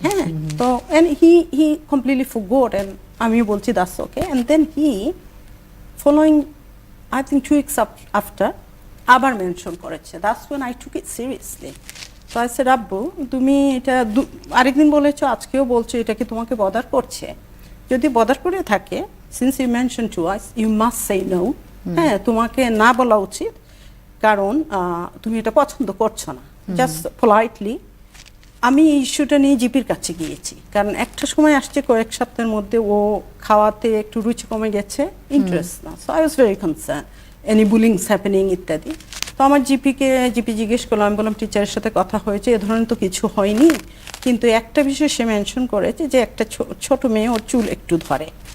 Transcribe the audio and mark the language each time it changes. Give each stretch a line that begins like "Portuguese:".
English: হ্যাঁ, তো and he completely forgot, and
Bangla: আমি বলছি
English: That's okay, and then he following I think 2 weeks after আবার mention করেছে, that's when I took it seriously.
Bangla: তো
English: I said,
Bangla: আব্বু তুমি এটা আরেকদিন বলেছো, আজকেও বলছো, এটা কি তোমাকে বদার করছে? যদি বদার করে থাকে,
English: since you mentioned to us, you must say no.
Bangla: হ্যাঁ, তোমাকে না বলা উচিত, কারণ তুমি এটা পছন্দ করছো না। জাস্ট পোলাইটলি আমি এই ইস্যুটা নিয়ে জিপির কাছে গিয়েছি, কারণ একটা সময় আসছে কয়েক সপ্তাহের মধ্যে ও খাওয়াতে একটু রুচি কমে গেছে, ইন্টারেস্ট না।
English: so I was very concern, any bullings happening
Bangla: ইত্যাদি। তো আমার জিপি জিজ্ঞেস করলাম, আমি বললাম টিচারের সাথে কথা হয়েছে, এ ধরনের তো কিছু হয়নি, কিন্তু একটা বিষয় সে মেনশন করেছে যে একটা ছোট মেয়ে ওর চুল একটু ধরে।